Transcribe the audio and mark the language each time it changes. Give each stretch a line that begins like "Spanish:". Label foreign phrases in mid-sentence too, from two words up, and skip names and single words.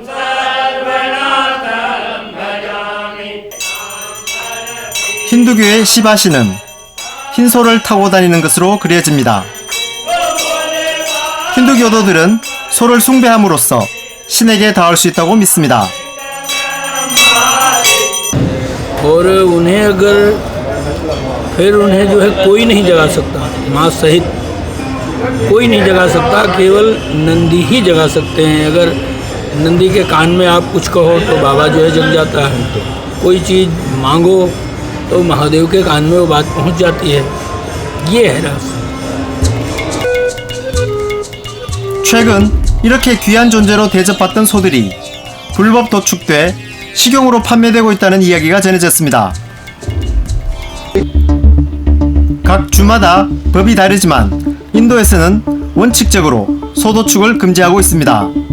Korean: 힌두교의 시바신은 흰소를 타고 다니는 것으로 그려집니다. 힌두교도들은 소를 숭배함으로써 신에게 닿을 수 있다고 믿습니다.
Hindi: और उन्हें अगर फिर उन्हें जो है कोई नहीं जगा सकता, माँ सहित कोई नहीं जगा सकता, केवल नंदी ही जगा सकते हैं। अगर नंदी के कान में आप कुछ कहो तो बाबा जो है जग जाता है। तो कोई चीज़ मांगो तो महादेव के कान में वो बात पहुंच जाती है। ये है रहस्य।
Korean: 최근 이렇게 귀한 존재로 대접받던 소들이 불법 도축돼 식용으로 판매되고 있다는 이야기가 전해졌습니다. 각 주마다 법이 다르지만 인도에서는 원칙적으로 소 도축을 금지하고 있습니다.